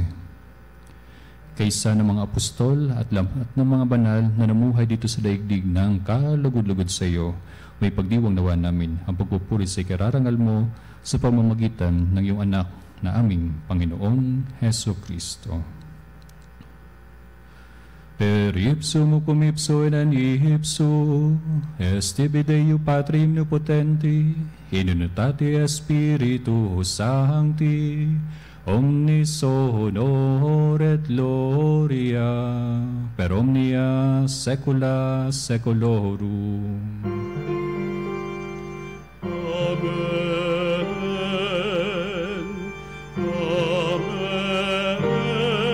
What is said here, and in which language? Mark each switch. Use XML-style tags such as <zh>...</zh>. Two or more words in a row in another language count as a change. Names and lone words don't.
<tl>Kaisa ng mga apostol at ng mga banal na namuhay dito sa daigdig ng kalugod-lugod sa iyo, may pagdiwang nawa namin ang pagpupuri sa ikararangal mo sa pamamagitan ng iyong anak na aming Panginoong Hesu Kristo.</tl> <la>Per ipsum cum ipso in ipso, est tibi Dei Patri omnipotenti, in unitate Spiritus Sancti, omnis honor et gloria, per omnia saecula saeculorum. Amen. Amen.</la>